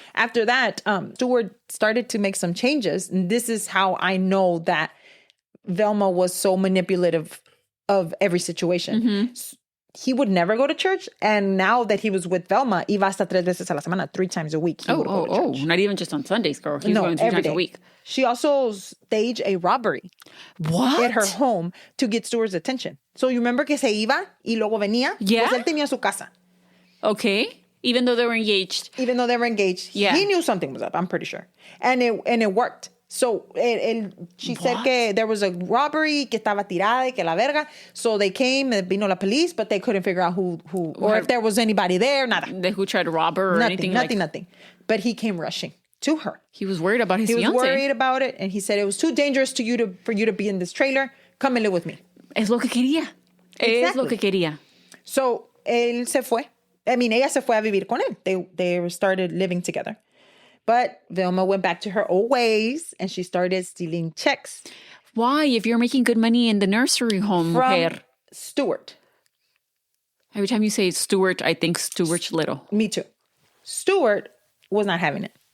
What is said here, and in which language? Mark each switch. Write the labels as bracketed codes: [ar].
[en] After that, Stuart started to make some changes. And this is how I know that Velma was so manipulative of every situation. He would never go to church. And now that he was with Velma, [es] iba hasta 3 veces a la semana, [en] 3 times a week. Oh, not even just on Sundays, girl. He was going 3 times a week. She also staged a robbery. What? At her home to get Stuart's attention. So you remember [es] que se iba y luego venía? [en] Yeah. [es] Pues él tenía su casa. [en] Okay. Even though they were engaged. Yeah. He knew something was up, I'm pretty sure. And it worked. So she said que there was a robbery, [es] que estaba tirada y que la verga. [en] So they came, [es] vino la [en] police, but they couldn't figure out who or if there was anybody there, nada. Who tried to rob her or anything? Nothing. But he came rushing to her. He was worried about his fiancé. He was worried about it, and he said it was too dangerous for you to be in this trailer. Come and live with me. [es] Es lo que quería. Exactly. Es lo que quería. So, ella se fue a vivir con él. [en] They started living together. But Velma went back to her old ways, and she started stealing checks. Why? If you're making good money in the nursery home, from Stuart. Every time you say Stuart, I think Stuart Little. Me too. Stuart was not having it.